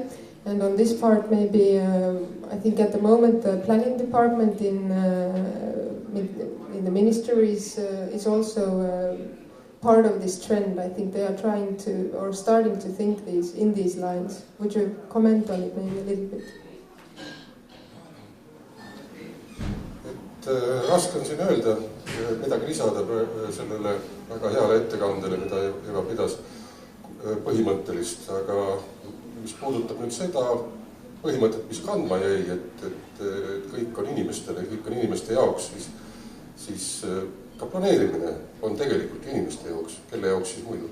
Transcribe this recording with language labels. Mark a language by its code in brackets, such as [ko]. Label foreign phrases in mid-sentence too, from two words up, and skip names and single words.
[en] And on this part, maybe I think at the moment the planning department in the ministry is also part of this trend. I think they are trying to or starting to think in these lines. Would you comment on it maybe a little bit? [et] Raske on siin öelda midagi lisada sellele väga heale ettekandele, mida Ewa pidas põhimõttelist, aga mis puudutab nüüd seda põhimõtet, mis kandma jäi, et kõik on inimestele, kõik on inimeste jaoks, siis ka planeerimine on tegelikult inimeste jaoks, kelle jaoks siis muidu.